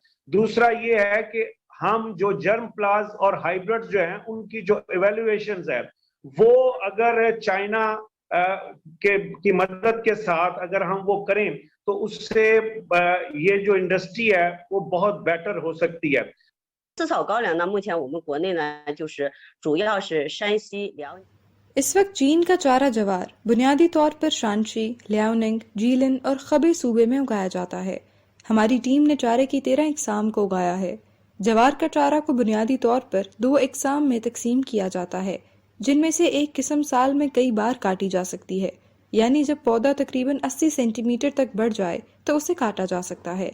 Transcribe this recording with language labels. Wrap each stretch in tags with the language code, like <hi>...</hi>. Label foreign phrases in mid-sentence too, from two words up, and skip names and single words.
<ur>دوسرا یہ ہے کہ ہم جو</ur> <en>germ plasm</en> <ur>اور ہائبرڈ جو ہیں ان کی جو ایویلیوایشنز ہے وہ اگر چائنا کی مدد کے ساتھ اگر ہم وہ کریں تو اس سے یہ جو انڈسٹری ہے وہ بہت بیٹر ہو سکتی ہے.</ur> <zh>饲草高粱呢，目前我们国内呢就是主要是山西、辽宁。</zh> <ur>اس وقت چین کا چارا جوار بنیادی طور پر شانشی، لیاؤننگ، جیلن اور خبے صوبے میں اگایا جاتا ہے. ہماری ٹیم نے چارے کی 13 اقسام کو اگایا ہے۔ جوار کا چارا کو بنیادی طور پر 2 اقسام میں تقسیم کیا جاتا ہے، جن میں سے ایک قسم سال میں کئی بار کاٹی جا سکتی ہے، یعنی جب پودا تقریباً 80 سینٹی میٹر تک بڑھ جائے تو اسے کاٹا جا سکتا ہے.</ur>